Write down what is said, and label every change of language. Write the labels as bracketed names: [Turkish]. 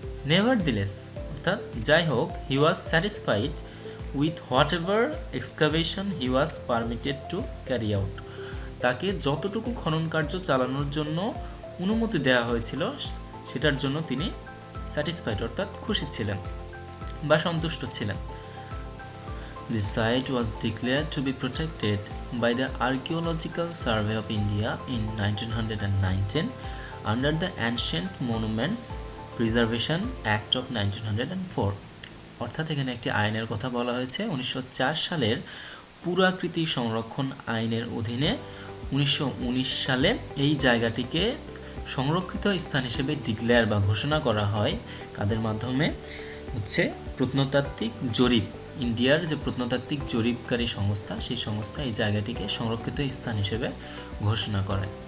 [English] nevertheless [Bangla] অর্থাৎ যাই হোক, [English] He was satisfied with whatever excavation he was permitted to carry out. [Bangla] তাকে যতটুকু খনন কার্য চালানোর জন্য অনুমতি দেওয়া হয়েছিল সেটার জন্য তিনি স্যাটিসফাইড অর্থাৎ খুশি ছিলেন বা সন্তুষ্ট ছিলেন। [English] The site was declared to be protected by the Archaeological Survey of India in 1919 under the Ancient Monuments Preservation Act of 1904. [Bangla] অর্থাৎ এখানে একটি আইনের কথা বলা হয়েছে। 1904 সালের পুরাকৃতি সংরক্ষণ আইনের অধীনে 1919 সালে এই জায়গাটিকে সংরক্ষিত স্থান হিসেবে ডিক্লেয়ার বা ঘোষণা করা হয়। কাদের মাধ্যমে? হচ্ছে প্রত্নতাত্ত্বিক জরিপ, ইন্ডিয়ার যে প্রত্নতাত্ত্বিক জরিপকারী সংস্থা, সেই সংস্থা এই জায়গাটিকে সংরক্ষিত স্থান হিসেবে ঘোষণা করে।